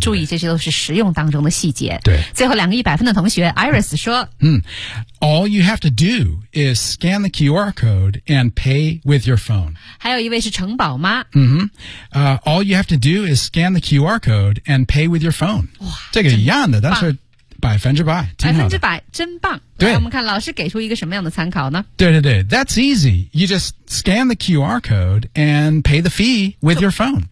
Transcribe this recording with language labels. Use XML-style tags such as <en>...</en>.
<zh>注意这些都是实用当中的细节。对，最后两个100分的同学 Iris 说、</zh> <en>All you have to do is scan the QR code and pay with your phone。</en> <zh>还有一位是城堡妈、</zh> <en>All you have to do is scan the QR code and pay withyour phone。</en> <zh>哇，这个一样的，但是百分之百，百分之百，真棒。对，我们看老师给出一个什么样的参考呢？对对对，</zh> <en>that's easy, you just scan the QR code and pay the fee with your phone。</en>